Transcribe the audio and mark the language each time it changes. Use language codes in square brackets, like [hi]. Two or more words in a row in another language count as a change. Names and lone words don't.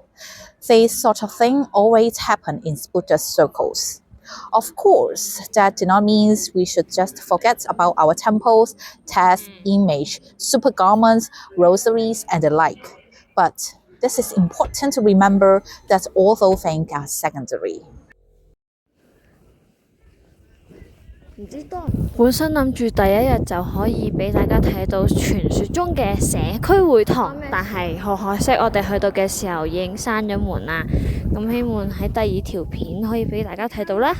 [en] This sort of thing always happen in Buddhist circles. Of course, that did not mean we should just forget about our temples, texts, image, super garments, rosaries, and the like. But this is important to remember that all those things are secondary. [yue] 本身諗住第一日就可以俾大家睇到傳說中嘅社區會堂，但係好可惜，我哋去到嘅時候已經閂咗門啦。咁希望喺第二條片可以俾大家睇到啦。